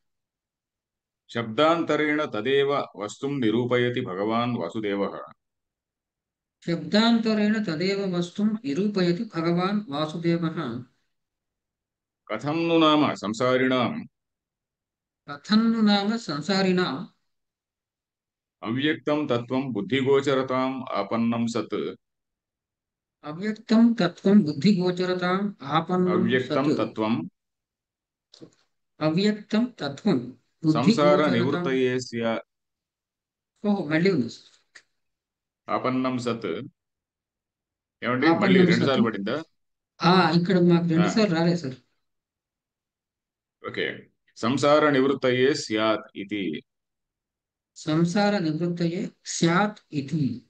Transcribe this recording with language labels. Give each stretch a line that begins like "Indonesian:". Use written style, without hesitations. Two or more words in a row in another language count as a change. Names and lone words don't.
Sanskrit: శబ్దాంతరేణ తదేవ వస్తుం నిరూపయతి భగవాన్ వాసుదేవః. శబ్దాంతరేణ తదేవ వస్తుం నిరూపయతి భగవాన్ వాసుదేవః కథం ను నామ సంసారిణాం कथं नु नाम संसारिणां అవ్యక్తం తత్వం బుద్ధిగోచరతాం ఆపన్నం సత్. अव्यक्तं तत्त्वं बुद्धिगोचरताम् आपन्नं అవ్యక్తం सत्। తత్వం अव्यक्तं तत्त्वं సంసార बुद्धिगोचरताम्। నివృత్తయే స్యా.
Telugu: ఓహో మళ్ళీ ఉంది సార్.
Sanskrit: ఆపన్నం సత్.
Telugu: ఏమండి మళ్ళీ
Sanskrit: ఆపన్నం
Telugu: రెండు
Sanskrit: సత్.
Telugu: సార్లు పడిందా? ఇక్కడ మాకు రెండు ఆ, సార్లు రాలేదు సార్.
Sanskrit: ఓకే. సంసార నివృత్తయే స్యాత్ ఇది. సంసార నివృత్తయే స్యాత్ ఇతి.